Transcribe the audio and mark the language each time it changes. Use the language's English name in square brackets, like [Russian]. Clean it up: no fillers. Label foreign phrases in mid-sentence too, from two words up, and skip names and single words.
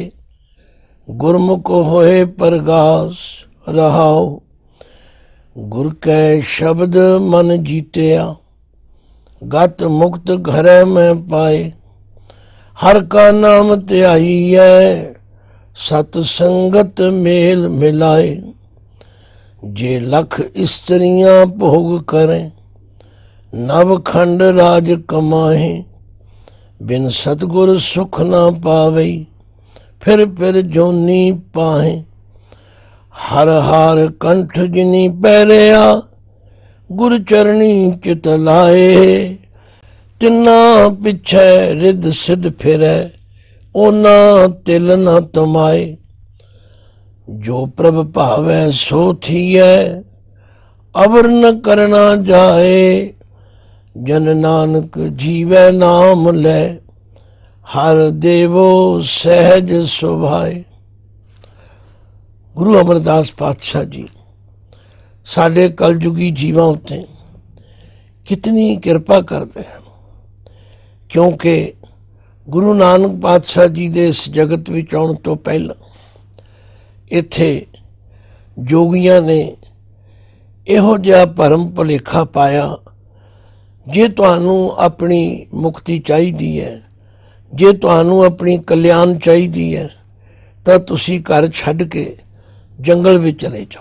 [Punjabi] ਗੁਰਮੁਖ ਹੋਏ ਪਰਗਾਸ ਰਹਾਓ, ਗੁਰ ਕੈ ਸ਼ਬਦ ਮਨ ਜੀਤਿਆ। ਗਤ ਮੁਕਤ ਘਰੈ ਮੇਂ ਪਾਏ, ਹਰ ਕਾ ਨਾਮ ਤਿਆਈ ਹੈ। ਸਤ ਸੰਗਤ ਮੇਲ ਮਿਲਾਏ, ਜੇ ਲਖ ਸਤ੍ਰੀਆਂ ਭੋਗ ਕਰੇਂ। ਨਵ ਖੰਡ ਰਾਜ ਕਮਾਹੇ, ਬਿਨ ਸਤਗੁਰ ਸੁਖ ਨ ਪਾਵਈ। ਫਿਰ ਜੋਨੀ ਪਾਹੇ, ਹਰ ਹਾਰ ਕੰਠ ਜਿਨੀ ਪੈਰਿਆ। ਗੁਰ ਚਰਣੀ ਚਿਤ ਲਾਏ, ਤਿਨਾ ਪਿਛੇ ਰਿਦ ਸਿੱਧ ਫਿਰੈ। ਓਨਾ ਤਿਲ ਨ ਤਮਾਏ, ਜੋ ਪ੍ਰਭ ਭਾਵੈ ਸੋ ਥੀਐ। ਅਵਰ ਨ ਕਰਨਾ ਜਾਏ, ਜਨ ਨਾਨਕ ਜੀਵੈ ਨਾਮ ਲੈ। ਹਰ ਦੇਵੋ ਸਹਜ ਸੁਭਾਏ। ਗੁਰੂ ਅਮਰਦਾਸ ਪਾਤਸ਼ਾਹ ਜੀ ਸਾਡੇ ਕਲਯੁਗੀ ਜੀਵਾਂ ਉੱਤੇ ਕਿਤਨੀ ਕਿਰਪਾ [Hindi] करते हैं, क्योंकि [Punjabi] ਗੁਰੂ ਨਾਨਕ ਪਾਤਸ਼ਾਹ ਜੀ ਦੇ ਇਸ ਜਗਤ ਵਿਚ ਆਉਣ ਤੋ ਪਹਿਲਾ ਇੱਥੇ ਜੋਗੀਆਂ ਨੇ ਇਹੋ ਜਿਹਾ ਭਰਮ ਭੁਲੇਖਾ ਪਾਇਆ, ਜੇ ਤੁਹਾਨੂੰ ਆਪਣੀ ਮੁਕਤੀ ਚਾਹੀਦੀ ਹੈ, ਜੇ ਤੁਹਾਨੂੰ ਆਪਣੀ ਕਲਿਆਣ ਚਾਹੀਦੀ ਹੈ, ਤਾਂ ਤੁਸੀਂ ਘਰ ਛੱਡ ਕੇ ਜੰਗਲ ਵਿਚ ਚਲੇ ਜਾਓ।